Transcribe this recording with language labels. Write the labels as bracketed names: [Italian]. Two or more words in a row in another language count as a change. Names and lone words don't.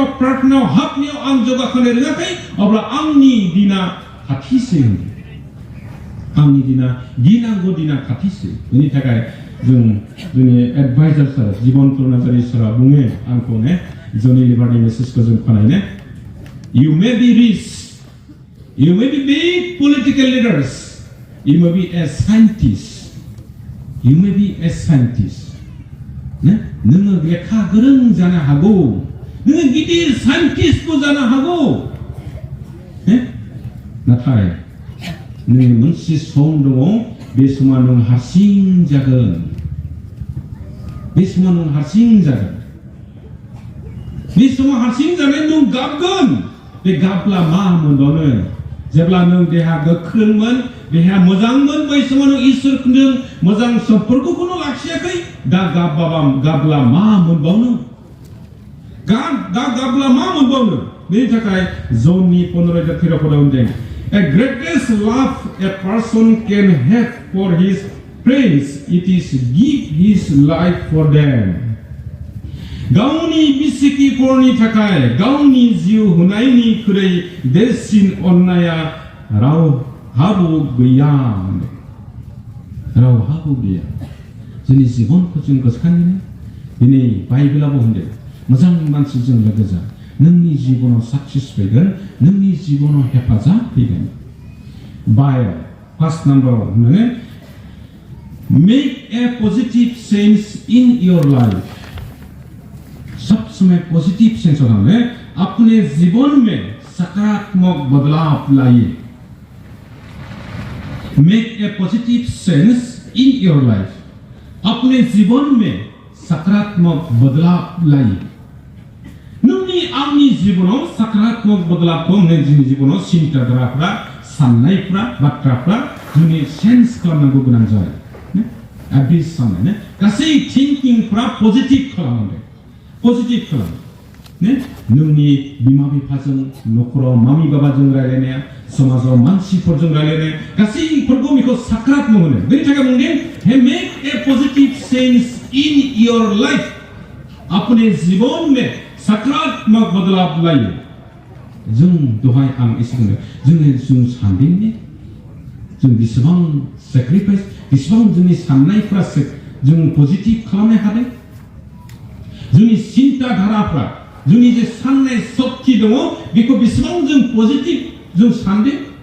[Bodo] प्रार्थनायाव हाबनायाव आं जौगाखांनो रोङाखै अब्ला आंनि दिना खाथिसै आंनि दिना गिनांगौ दिना खाथिसै बेनि थाखाय जोंनि एडभाइजार सार जीवन नार्जारी सारा बुङो आंखौ ने जनि लिबारनि मेसेजखौ जों खोनायनो [English] You may be rich, you may be big political leaders, you may be a scientist, you may be a scientist. [Bodo] नोङो लेखा गोरों जानो हागौ नोङो गिदिर साइन्टिस्टबो जानो हागौ नाथाय नों मोनसे सम दङ बे समाव नों हारसिं जागोन बे समाव नों हारसिं जागोन बे समाव हारसिं जानाय नों गाबगोन बे गाबब्ला मा मोनबावनो जेब्ला नों देहा गोख्रोंमोन देहा मोजांमोन बै समाव नों इसोरजों मोजां सम्पर्कखौनो लाखियाखै दा गाबब्ला मा मोनबावनो गाबब्ला मा मोनबावनो बेनि थाखाय जननि 15:13 होनदों [English] A greatest love a person can have for his friends it is give his life for them [Bodo] गावनि बिसिगिफोरनि थाखाय गावनि जिउ होनायनिख्रुइ देरसिन अननाया रावहाबो गैया जोंनि जिबनखौ जों गोसोखाङो दिनै बाइबेलाबो होनदों मोजां मानसिजों लोगो जा नोंनि जिबनाव साक्सेस फैगोन नोंनि जिबनाव हेफाजाब फैगोन बाय [English] first number [Bodo] होननानै [English] make a positive change in your life [Hindi] सब समय [English] positive sense [Bodo] होने [Hindi] अपने जीवन में सकारात्मक बदलाव लाइए [English] make a positive sense in your life [Hindi] अपने जीवन में सकारात्मक बदलाव लाइए [Bodo] नोंनि आंनि जीवनाव सकारात्मक बदलावखौ नोंनि जीवनाव चिन्ताधाराफ्रा साननायफ्रा बाथ्राफ्रा जोंनि सेन्स खालामनांगौ गोनां जायो एभरि साननाय गासै थिंकिंफ्रा पजिटिभ खालामनांगौ पजिटिभ खालाम नोंनि बिमा बिफाजों न'खराव मामि बाबाजों रायलायनाया समाजाव मानसिफोरजों रायलायनाया गासैफोरखौ बेखौ सकारात्मक होनो बेनि थाखाय बुंदों हे मेक [English] a positive change in your life [Hindi] अपने जीवन में सकारात्मक बदलाव लाइए [Bodo] जों दहाय आं एसे बुंदों जों सानदोंने जों बेसेबां सेक्रिफाइस बेसेबां जोंनि साननायफ्रा जों पजिटिभ खालामनो हादों जोंनि चिन्ताधाराफ्रा जोंनि जे साननाय शक्ति दङ बेखौ बेसेबां जों पजिटिभ जों सानदों